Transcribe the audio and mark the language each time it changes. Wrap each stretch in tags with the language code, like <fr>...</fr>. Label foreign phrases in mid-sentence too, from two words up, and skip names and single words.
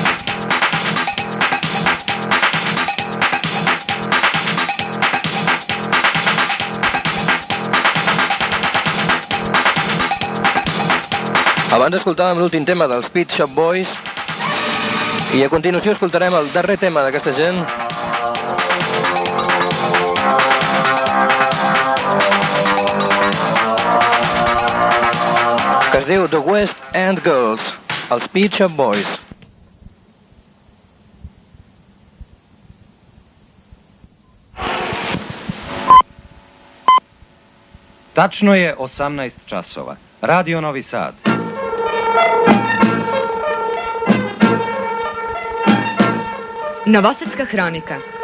<ca>Abans escoltàvem l'últim tema dels Pet Shop Boys i a continuació escoltarem el darrer tema d'aquesta gent. Que es diu The West End Girls, els Pet Shop Boys.</ca> <sr>Tačno je 18 časova. Radio Novi Sad. Novosadska hronika.</sr>